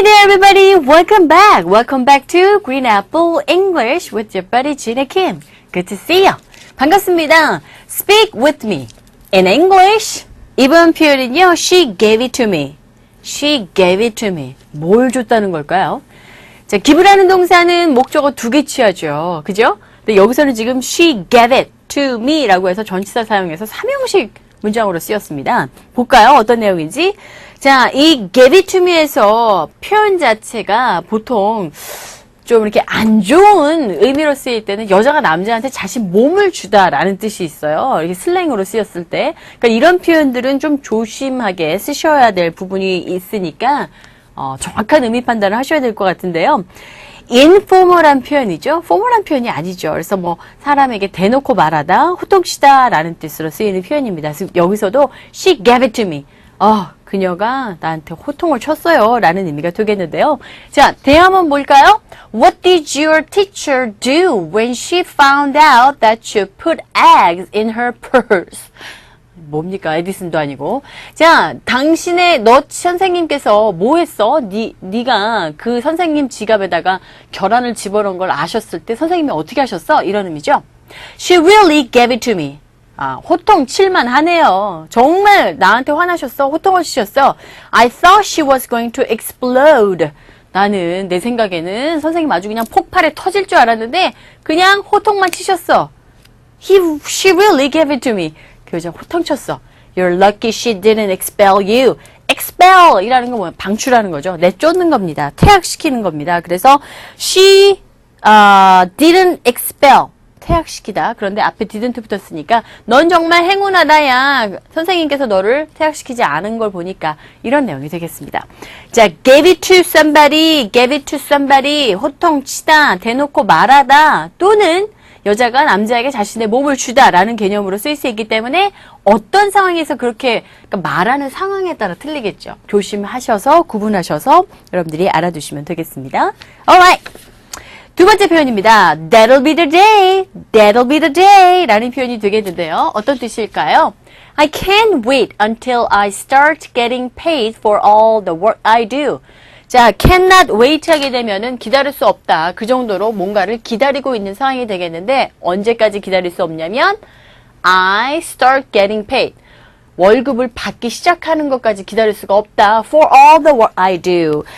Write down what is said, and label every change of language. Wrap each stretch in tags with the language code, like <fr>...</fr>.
<en>everybody, welcome back. Welcome back to Green Apple English with your buddy Gina Kim. Good to see you.</en> <ko>반갑습니다.</ko> <en>Speak with me. In English,</en> <ko>이번 표현은요,</ko> <en>she gave it to me. She gave it to me.</en> <ko>뭘 줬다는 걸까요? 자, give라는 동사는 목적어 두 개 취하죠. 그죠? 근데 여기서는 지금</ko> <en>she gave it to me</en> <ko>라고 해서 전치사 사용해서 삼형식 문장으로 쓰였습니다. 볼까요? 어떤 내용인지. 자, 이 give it to me에서 표현 자체가 보통 좀 이렇게 안 좋은 의미로 쓰일 때는 여자가 남자한테 자신 몸을 주다라는 뜻이 있어요. 이렇게 슬랭으로 쓰였을 때. 그러니까 이런 표현들은 좀 조심하게 쓰셔야 될 부분이 있으니까 정확한 의미 판단을 하셔야 될 것 같은데요. informal한 표현이죠. formal한 표현이 아니죠. 그래서 뭐 사람에게 대놓고 말하다, 호통치다라는 뜻으로 쓰이는 표현입니다. 그래서 여기서도</ko> <en>she gave it to me.</en> <ko>그녀가 나한테 호통을 쳤어요 라는 의미가 되겠는데요. 자, 대화문 볼까요?</ko> <en>What did your teacher do when she found out that you put eggs in her purse?</en> <ko>뭡니까? 에디슨도 아니고. 자, 너 선생님께서 뭐 했어? 네가 그 선생님 지갑에다가 계란을 집어넣은 걸 아셨을 때 선생님이 어떻게 하셨어? 이런 의미죠.</ko> <en>She really gave it to me.</en> <ko>호통 칠만 하네요. 정말 나한테 화나셨어? 호통을 치셨어?</ko> <en>I thought she was going to explode.</en> <ko>나는 내 생각에는 선생님 아주 그냥 폭발에 터질 줄 알았는데 그냥 호통만 치셨어.</ko> <en>She really gave it to me.</en> <ko>그 여자 호통 쳤어.</ko> <en>You're lucky she didn't expel you.</en> <ko>expel 이라는 건 뭐야? 방출하는 거죠. 내쫓는 겁니다. 퇴학시키는 겁니다.</ko> <en>그래서 she didn't expel.</en> <ko>퇴학시키다. 그런데 앞에 didn't 붙었으니까 넌 정말 행운하다야. 선생님께서 너를 퇴학시키지 않은 걸 보니까 이런 내용이 되겠습니다. 자,</ko> <en>gave it to somebody, gave it to somebody,</en> <ko>호통치다, 대놓고 말하다, 또는 여자가 남자에게 자신의 몸을 주다라는 개념으로 쓰일 수 있기 때문에 어떤 상황에서 그렇게 말하는 상황에 따라 틀리겠죠. 조심하셔서 구분하셔서 여러분들이 알아두시면 되겠습니다. Alright. 두 번째 표현입니다.</ko> <en>That'll be the day, that'll be the day</en> <ko>라는 표현이 되겠는데요. 어떤 뜻일까요?</ko> <en>I can't wait until I start getting paid for all the work I do.</en> <ko>자, cannot wait 하게 되면은 기다릴 수 없다. 그 정도로 뭔가를 기다리고 있는 상황이 되겠는데 언제까지 기다릴 수 없냐면</ko> <en>I start getting paid.</en> <ko>월급을 받기 시작하는 것까지 기다릴 수가 없다.</ko> <en>For all the work I do.</en>